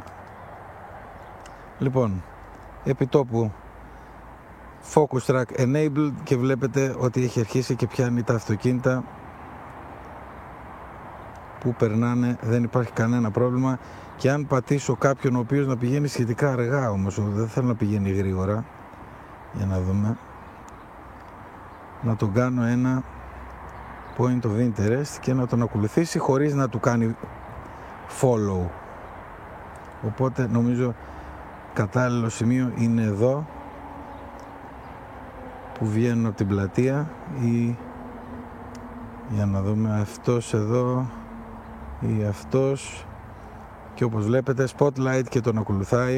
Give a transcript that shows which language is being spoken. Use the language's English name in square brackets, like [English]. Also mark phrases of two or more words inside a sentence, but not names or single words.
[Greek] Λοιπόν, επιτόπου [English] Focus Track Enabled [Greek] και βλέπετε ότι έχει αρχίσει και πιάνει τα αυτοκίνητα που περνάνε, δεν υπάρχει κανένα πρόβλημα. Και αν πατήσω κάποιον ο οποίος να πηγαίνει σχετικά αργά όμως, δεν θέλω να πηγαίνει γρήγορα, για να δούμε, να τον κάνω ένα [English] point of interest [Greek] και να τον ακολουθήσει χωρίς να του κάνει follow. Οπότε νομίζω κατάλληλο σημείο είναι εδώ που βγαίνουν από την πλατεία, ή για να δούμε αυτός εδώ ή αυτός, και όπως βλέπετε spotlight και τον ακολουθάει.